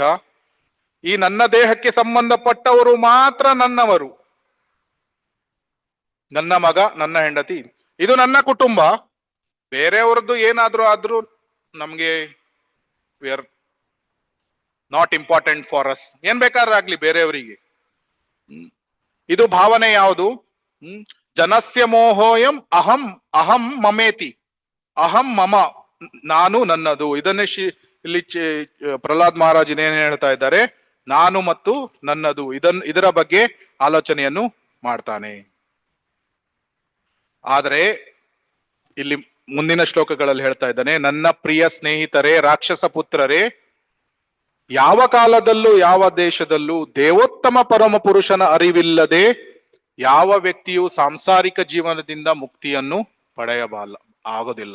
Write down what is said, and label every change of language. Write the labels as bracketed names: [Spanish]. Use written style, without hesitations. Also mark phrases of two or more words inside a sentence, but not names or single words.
[Kannada] ಈ ನನ್ನ ದೇಹಕ್ಕೆ ಸಂಬಂಧಪಟ್ಟವರು ಮಾತ್ರ ನನ್ನವರು, ನನ್ನ ಮಗ, ನನ್ನ ಹೆಂಡತಿ, ಇದು ನನ್ನ ಕುಟುಂಬ. ಬೇರೆಯವರದ್ದು ಆದ್ರೂ ನಮ್ಗೆ [English] we are not important for us. [Kannada] ಏನ್ ಬೇಕಾದ್ರೂ ಆಗ್ಲಿ ಬೇರೆಯವರಿಗೆ. ಇದು ಭಾವನೆ ಯಾವುದು? [Sanskrit] ಜನಸ್ಯ ಮೋಹೋಯಂ ಅಹಂ ಅಹಂ ಮಮೇತಿ, ಅಹಂ ಮಮ, [Kannada] ನಾನು ನನ್ನದು. ಇದನ್ನೇ ಇಲ್ಲಿ ಪ್ರಹ್ಲಾದ್ ಮಹಾರಾಜ್ ಏನ್ ಹೇಳ್ತಾ ಇದ್ದಾರೆ, ನಾನು ಮತ್ತು ನನ್ನದು, ಇದರ ಬಗ್ಗೆ ಆಲೋಚನೆಯನ್ನು ಮಾಡ್ತಾನೆ. ಆದರೆ ಇಲ್ಲಿ ಮುಂದಿನ ಶ್ಲೋಕಗಳಲ್ಲಿ ಹೇಳ್ತಾ ಇದ್ದಾನೆ, ನನ್ನ ಪ್ರಿಯ ಸ್ನೇಹಿತರೇ, ರಾಕ್ಷಸ ಪುತ್ರರೇ, ಯಾವ ಕಾಲದಲ್ಲೂ ಯಾವ ದೇಶದಲ್ಲೂ ದೇವೋತ್ತಮ ಪರಮ ಪುರುಷನ ಅರಿವಿಲ್ಲದೆ ಯಾವ ವ್ಯಕ್ತಿಯು ಸಾಂಸಾರಿಕ ಜೀವನದಿಂದ ಮುಕ್ತಿಯನ್ನು ಆಗೋದಿಲ್ಲ.